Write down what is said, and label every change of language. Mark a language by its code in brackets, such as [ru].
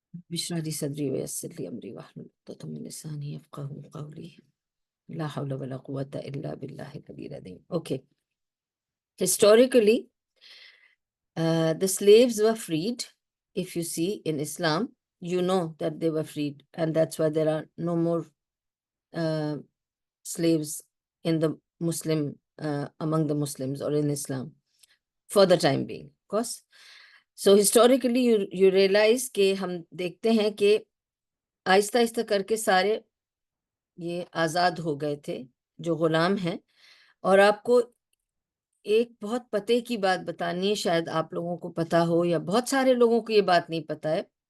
[ar] بشرح لي صدري ويسر لي امري واحلل عقدة من لساني يفقهوا قولي لا حول ولا قوة الا بالله العلي العظيم. [en] Okay. Historically, the slaves were freed. If you see in Islam, you know that they were freed, and that's why there are no more slaves in the Muslim, among the Muslims or in Islam for the time being, of course. So historically you realize [ur] کہ ہم دیکھتے ہیں کہ آہستہ آہستہ کر کے سارے یہ آزاد ہو گئے تھے جو غلام ہیں۔ اور آپ کو ایک بہت پتے کی بات بتانی ہے، شاید آپ لوگوں کو پتا ہو یا بہت سارے لوگوں کو یہ بات نہیں پتا ہے،